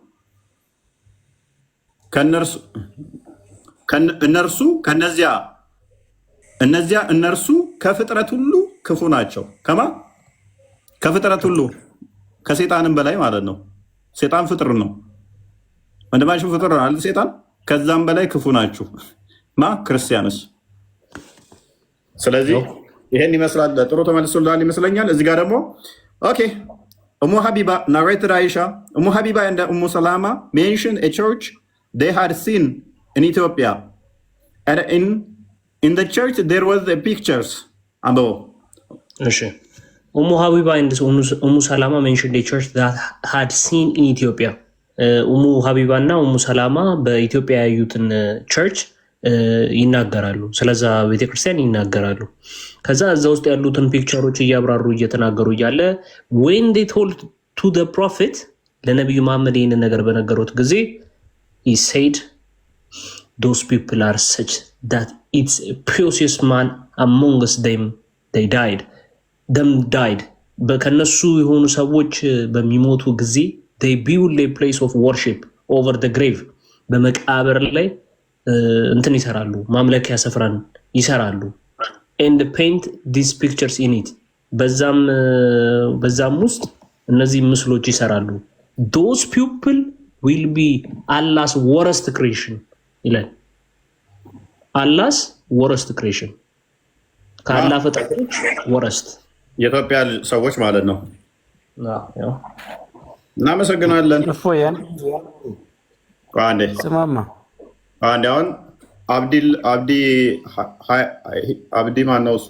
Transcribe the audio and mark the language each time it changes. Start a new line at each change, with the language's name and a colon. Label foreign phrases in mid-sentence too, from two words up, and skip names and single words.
Amharic: እነርሱ ከፍጥረት ሁሉ ክፉ ናቸው። ከፍጥረት ሁሉ ከሴጣንም በላይ ማለት ነው። ሴጣን ፍጥር ነው። ወንድማችሁ ፍጥር ነው አይደል? ሴጣን ከዛም በላይ ክፉ ናችሁ ክርስቲያኖስ። ስለዚህ ይሄን ይመስላል። ጥሩ ተመልሶላል ይመስለኛል። እዚህ ጋር ደግሞ ኦኬ
English: Umm Habiba narrated Aisha, Umm Habiba and Umm Salama mentioned a church they had seen in Ethiopia. And in the church there was the pictures above. Umm Habiba and Umm Salama mentioned a church that had seen in Ethiopia.
Amharic: Umm Habiba እና Umm Salama በኢትዮጵያ ያዩትን ቸርች ይናገራሉ። ስለዛ ቤተክርስቲያን ይናገራሉ። ከዛ እዛ ውስጥ ያሉትን ፒክቸሮች እያብራሩ እየተናገሩ እያለ
English: when they told to the prophet
Amharic: ለነቢዩ መሐመድ ይህንን ነገር በነገሩት ጊዜ
English: he said those people are such that it's a precious man amongst them they died
Amharic: ከነሱ የሆኑ ሰዎች በሚሞቱ ጊዜ
English: they build a place of worship over the grave
Amharic: በመቃብር ላይ እንትን ይሰራሉ፣ ማምለኪያ ስፍራን ይሰራሉ።
English: and paint these pictures in it
Amharic: በዛም ውስጥ እነዚህ ምስሎች ይሰራሉ።
English: those people will be Allah's worst creation ይላል። Allah's worst creation
Amharic: ከአላህ ፍጥረቶች
English: worst
Amharic: የኢትዮጵያ ሰዎች ማለት ነው። እናመሰግናለን። ስማማ አንድ አሁን አብዲ ማነው እሱ?